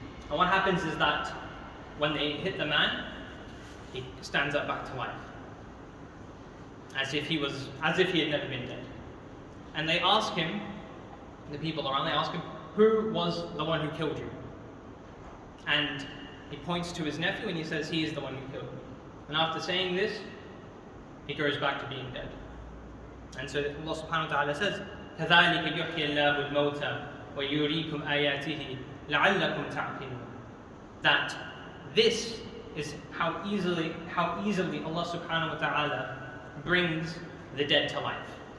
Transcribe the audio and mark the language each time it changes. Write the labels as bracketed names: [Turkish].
[English] And what happens is that when they hit the man, he stands up back to life, as if he had never been dead. And they ask him, the people around, they ask him, who was the one who killed you? And he points to his nephew and he says, he is the one who killed me. And after saying this, he goes back to being dead. And so Allah subhanahu wa ta'ala says, [Arabic] كَذَلِكَ يُحْيِي اللَّهُ الْمَوْتَى وَيُرِيكُمْ آيَاتِهِ لَعَلَّكُمْ تَعْقِلُونَ. [English] That this is how easily Allah subhanahu wa ta'ala brings the dead to life.